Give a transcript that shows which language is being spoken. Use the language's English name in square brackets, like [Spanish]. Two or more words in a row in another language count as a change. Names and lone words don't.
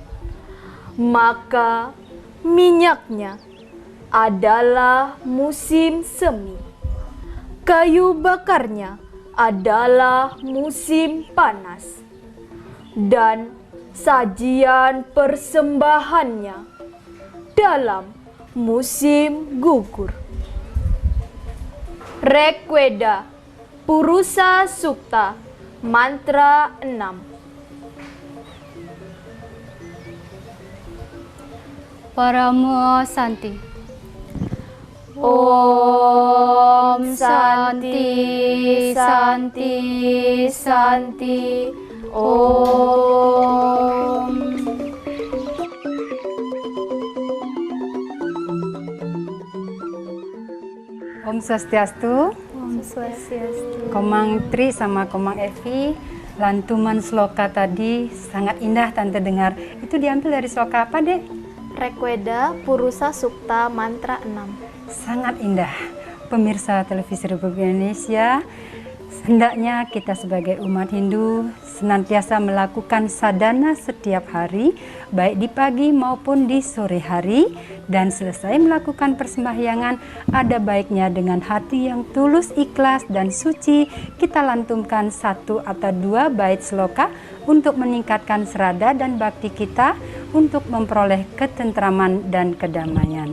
[Indonesian] maka minyaknya adalah musim semi, kayu bakarnya adalah musim panas, dan sajian persembahannya dalam musim gugur. Rekweda Purusa Sukta Mantra 6. [Sanskrit] Paramo Santi. Om Santi Santi Santi. Om. Om Swastiastu. Om Swastiastu. [Indonesian] Komang Tri sama Komang Evi, lantuman sloka tadi sangat indah Tante dengar. Itu diambil dari sloka apa, Dek? Rekweda Purusa Sukta Mantra 6. Sangat indah. Pemirsa Televisi Republik Indonesia, hendaknya kita sebagai umat Hindu senantiasa melakukan sadhana setiap hari, baik di pagi maupun di sore hari, dan selesai melakukan persembahyangan, ada baiknya dengan hati yang tulus, ikhlas, dan suci, kita lantunkan 1 atau 2 bait sloka untuk meningkatkan serada dan bakti kita untuk memperoleh ketentraman dan kedamaian.